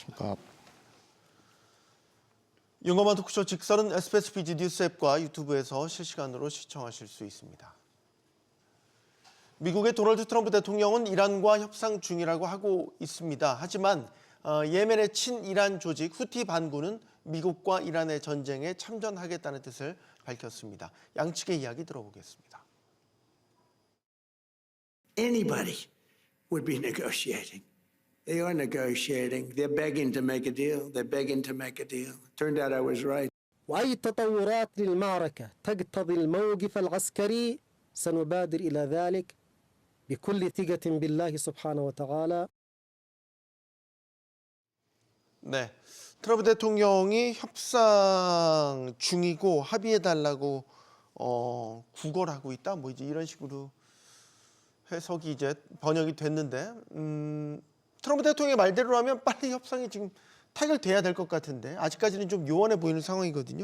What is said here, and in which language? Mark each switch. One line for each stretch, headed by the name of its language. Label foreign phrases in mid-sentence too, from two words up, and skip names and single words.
Korean: 용감한 토크쇼 직설은 SBS BG 뉴스 앱과 유튜브에서 실시간으로 시청하실 수 있습니다. 미국의 도널드 트럼프 대통령은 이란과 협상 중이라고 하고 있습니다. 하지만 예멘의 친이란 조직 후티 반군은 미국과 이란의 전쟁에 참전하겠다는 뜻을 밝혔습니다. 양측의 이야기 들어보겠습니다.
English: Anybody would be negotiating. They are negotiating. They're begging to make a deal. They're begging to make a deal. Turned out I was right.
Arabic: وأي تطورات للمعركة تقتضي الموقف العسكري سنبادر إلى ذلك بكل ثقة بالله سبحانه وتعالى.
Korean: 네, 트럼프 대통령이 협상 중이고 합의해달라고 구걸하고 있다. 뭐 이제 이런 식으로 해석이 이제 번역이 됐는데 트럼프 대통령의 말대로라면 빨리 협상이 지금 타결돼야 될 것 같은데 아직까지는 좀 요원해 보이는 상황이거든요.